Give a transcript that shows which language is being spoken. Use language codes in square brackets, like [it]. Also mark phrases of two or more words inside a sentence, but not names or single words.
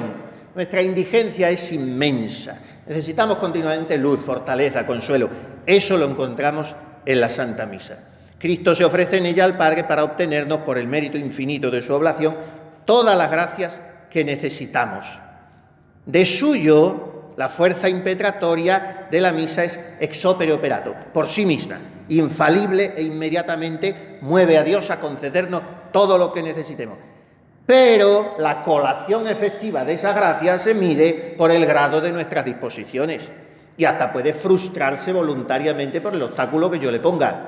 [es] Nuestra indigencia es inmensa. Necesitamos continuamente luz, fortaleza, consuelo. Eso lo encontramos en la Santa Misa. Cristo se ofrece en ella al Padre para obtenernos, por el mérito infinito de su oblación, todas las gracias que necesitamos. De suyo, la fuerza impetratoria de la misa es [la] ex opere operato, [es] por sí misma, infalible e inmediatamente mueve a Dios a concedernos todo lo que necesitemos. Pero la colación efectiva de esa gracia se mide por el grado de nuestras disposiciones y hasta puede frustrarse voluntariamente por el obstáculo que yo le ponga.